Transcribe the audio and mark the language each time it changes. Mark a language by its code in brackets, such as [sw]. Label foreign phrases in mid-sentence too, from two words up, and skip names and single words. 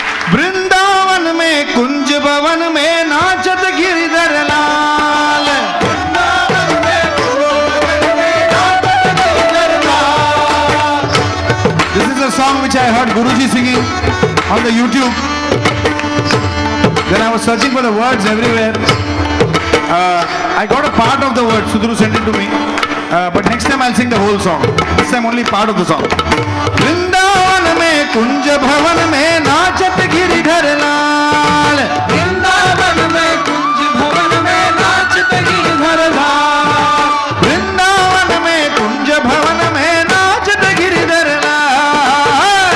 [hi] वृंदावन में कुंज भवन में नाचत गिरिधर लाल। [en] This is a song which I heard Guruji singing on the YouTube. Then I was searching for the words everywhere. I got a part of the word. Sudhru sent it to me. But next time I'll sing the whole song. This time only part of the song. [hi] वृंदावन में कुंज भवन में नाचत गिरिधर लाल। वृंदावन में कुंज भवन में नाचत गिरिधर लाल। वृंदावन में कुंज भवन में नाचत गिरिधर लाल।